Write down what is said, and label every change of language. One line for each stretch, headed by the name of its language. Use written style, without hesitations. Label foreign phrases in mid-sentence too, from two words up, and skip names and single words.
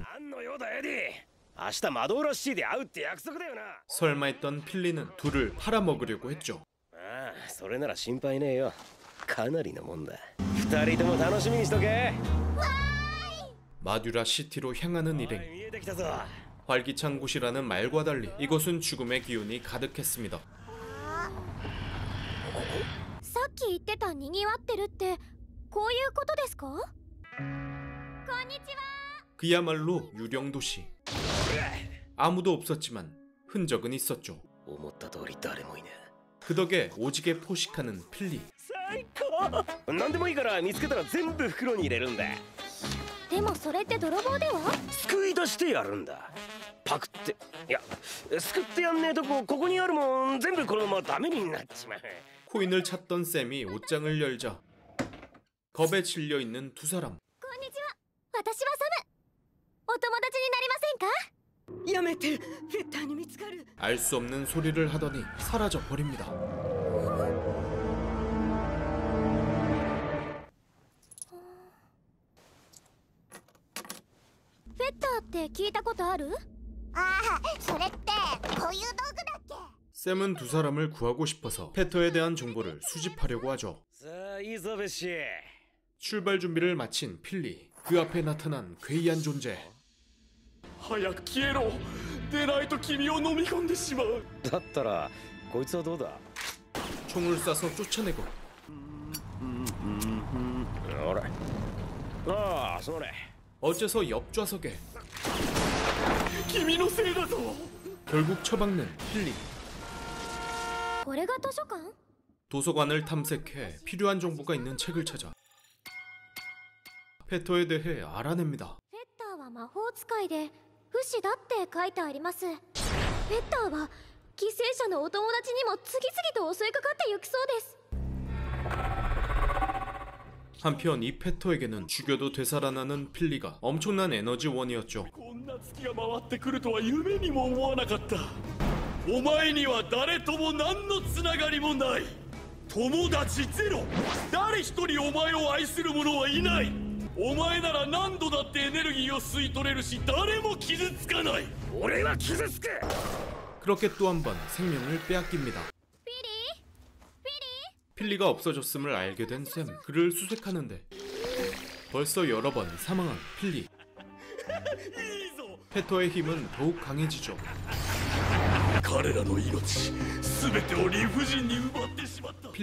Japanese: 何の用だエディ。明日マドーラシティで会うって約束だよな。
Korean: 설마 했던 필리는 둘을 팔아먹으려고 했죠.
Japanese: ああ、それなら心配ねえよ。かなりのもんだ。二人とも楽しみにしとけ。
Korean: 마듀라 시티로 향하는
Japanese: おい
Korean: 일행.
Japanese: 見えてきたぞ。
Korean: 활기찬 곳이라는 말과 달리 이곳은 죽음의 기운이 가득했습니다.
Japanese: さっき言ってたにぎわってるってこういうことですか？こんにちは。
Korean: 그야말로 유령 도시. 아무도 없었지만 흔적은 있었죠.
Japanese: 思った通り誰もいねえ。
Korean: 그 덕에 오지게 포식하는 필리.
Japanese: 最高。何でもいいから見つけたら全部袋に入れるんだ。でもそれって泥棒では？救い出してやるんだ。パクって、いや、救ってやんねえとここにあるもん全部このままダメになっちまう。
Korean: 코인을 찾던 샘이 옷장을 열자 겁에 질려 있는 두 사람.
Japanese: こんにちは。私はサム。お友達になりませんか？やめて、フェッターに見つかる。
Korean: 알 수 없는 소리를 하더니 사라져 버립니다.
Japanese: フェッターって聞いたことある？ああ、それってこういう道具だっけ？
Korean: 샘은 두 사람을 구하고 싶어서 페터에 대한 정보를 수집하려고 하죠.
Japanese: さあいいぞベッシー。
Korean: 출발 준비를 마친 필리. 그 앞에 나타난 괴이한 존재.
Japanese: 早く消えろ。でないと君を飲み込んでしまう。だったらこいつはどうだ。
Korean: 총을 쏴서 쫓아내고
Japanese: ほら。ああ、それ。
Korean: 어째서 옆좌석에
Japanese: 君のせいだぞ。
Korean: 결국 처박는 필리.
Japanese: これが図書館？
Korean: 도서관을 탐색해 필요한 정보가 있는 책을 찾아 페터에 대해 알아냅니다.
Japanese: フェッターは魔法使いで不死だって書いてあります。フェッターは犠牲者のお友達にも次々と襲いかかってゆきそうです。
Korean: 한편 이 페터에게는 죽여도 되살아나는 필리가 엄청난 에너지원이었죠.
Japanese: こんな月が回ってくるとは夢にも思わなかった。お前には誰とも何のつながりもない。友達ゼロ。誰一人お前を愛する者はいない。お前なら何度だってエネルギーを吸い取れるし誰も傷つかない。俺は傷つく。
Korean: 그렇게 또 한 번 생명을 빼앗깁니다.
Japanese: フィリー？
Korean: 필리가 없어졌음을 알게 된 샘. 그를 수색하는데 벌써 여러 번 사망한 필리. 페터의 힘은 더욱 강해지죠.
Japanese: 彼らの命全てを理不尽に奪ってしまった。